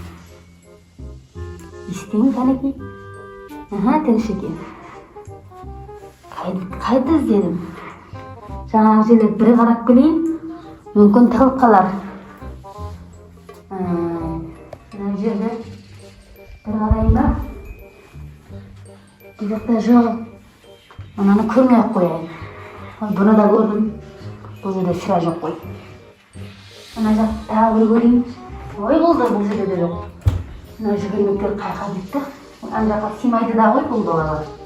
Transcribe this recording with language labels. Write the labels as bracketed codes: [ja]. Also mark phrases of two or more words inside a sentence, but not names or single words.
[kk] Естейін қанекей? Тыныш екен. Қайда іздедім? Жаңағы жерлер бір қарап келейін. Мүмкін тығылып қалар. Мына жерде Bir qarayın da. Bu жақта жоқ. Ananı көрмей-ақ қояйын. Бұны да көрдім. Бұл жерде сірә жоқ қой. Ана жақты тағы бір көрейін. Ой болды, бұл жерде де жоқ. Мына жүгірмектер қайқа кетті. Ана жаққа сыймайды да ғой бұл далаға.